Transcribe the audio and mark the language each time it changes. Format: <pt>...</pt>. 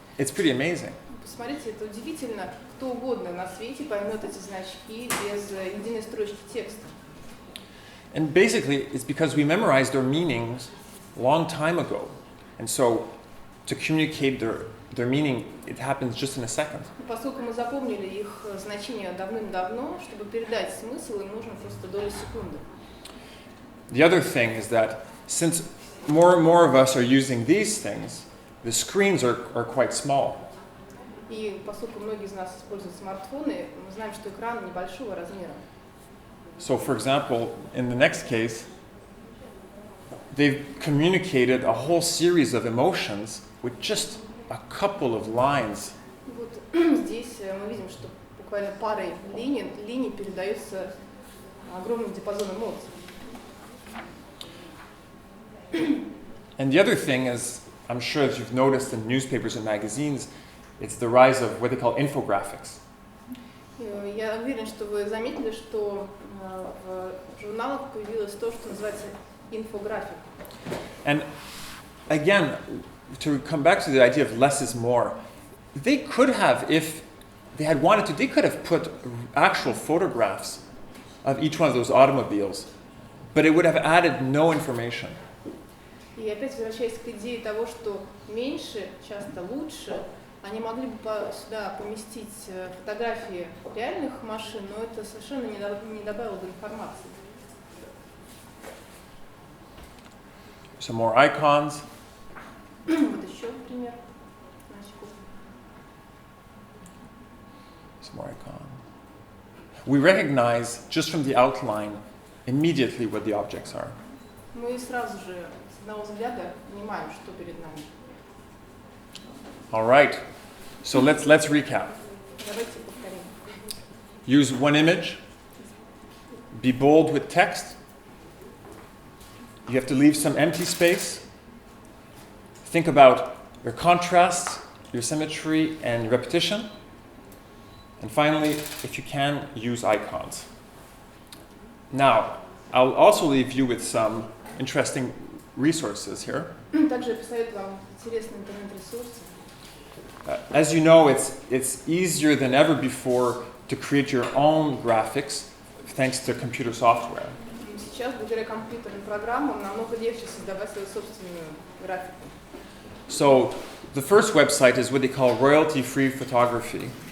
<en>It's pretty amazing.</en> <ru>Посмотрите, это удивительно. Кто угодно на свете поймет эти значки без единой строчки текста.</ru> <en>And basically, it's because we memorized their meanings a long time ago. And so, to communicate their meaning, it happens just in a second.</en> <ru>Поскольку мы запомнили их значение давным-давно, чтобы передать смысл, им нужно просто доля секунды.</ru> <en>The other thing is that since more and more of us are using these things, the screens are quite small.</en> <ru>И поскольку многие из нас используют смартфоны, мы знаем, что экран небольшого размера.</ru> <en>So, for example, in the next case, they've communicated a whole series of emotions with just a couple of lines.</en> <ru>Вот здесь мы видим, что буквально парой линий передается огромный диапазон эмоций.</ru> <en>And the other thing is, I'm sure as you've noticed in newspapers and magazines, it's the rise of what they call infographics.</en> <ru>Я уверен, что вы заметили, что в журналах появилось то, что называется инфографик.</ru> <en>And again, to come back to the idea of less is more, they could have, if they had wanted to, they could have put actual photographs of each one of those automobiles, but it would have added no information.</en> <ru>И опять возвращаясь к идее того, что меньше часто лучше, Они могли бы сюда поместить фотографии реальных машин, но это совершенно не добавило бы информации.</ru> <en>Some more icons.</en> <ru>Вот еще пример.</ru> <en>Some more icons. We recognize just from the outline immediately what the objects are.</en> <ru>Мы сразу же с одного взгляда понимаем, что перед нами.</ru> <en>All right. So let's recap.</en> <ru>Давайте повторим.</ru> <en>Use one image. Be bold with text. You have to leave some empty space. Think about your contrasts, your symmetry, and repetition. And finally, if you can, use icons. Now, I'll also leave you with some interesting resources here.</en> <ru>Также я посоветую вам интересные интернет-ресурсы.</ru> <en>As you know, it's easier than ever before to create your own graphics thanks to computer software.</en> <ru>Сейчас, благодаря компьютерным программам, намного легче создавать свою собственную графику.</ru> <en>So, the first website is what they call royalty-free photography.</en>